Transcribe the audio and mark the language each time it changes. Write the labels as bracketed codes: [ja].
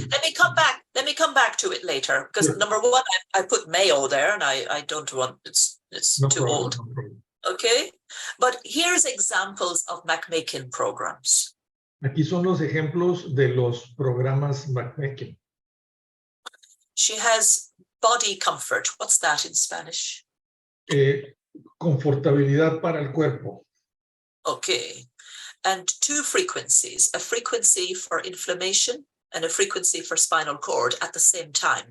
[en] Let me come back to it later, because number one, I put Mayo there, and I don't want, it's too old. No problem. Okay, but here's examples of MagMakin programs. [es] Aquí son los ejemplos de los programas MagMakin. [en] She has body comfort. What's that in Spanish? [es] Confortabilidad para el cuerpo. [en] Okay. And two frequencies, a frequency for inflammation and a frequency for spinal cord at the same time.